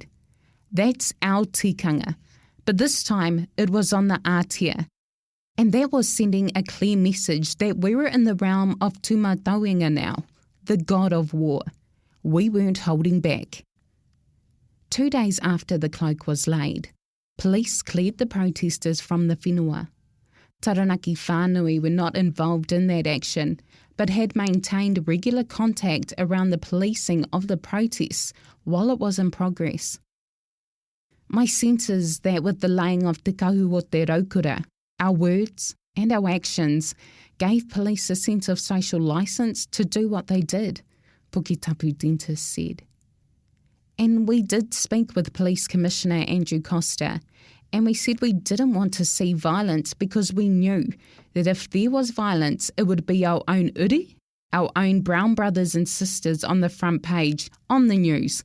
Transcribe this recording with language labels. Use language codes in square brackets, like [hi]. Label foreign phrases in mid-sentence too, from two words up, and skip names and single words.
[en] That's our tikanga, but this time it was on the ātea. And that was sending a clear message that we were in the realm of Tūmatauenga now, the god of war. We weren't holding back. 2 days after the cloak was laid, police cleared the protesters from the whenua. Taranaki whānui were not involved in that action, but had maintained regular contact around the policing of the protests while it was in progress. My sense is that with the laying of [mi] te kahu o te raukura, [en] our words and our actions gave police a sense of social licence to do what they did, Pukitapu dentist said. And we did speak with Police Commissioner Andrew Costa, and we said we didn't want to see violence because we knew that if there was violence, it would be our own uri, our own brown brothers and sisters on the front page, on the news.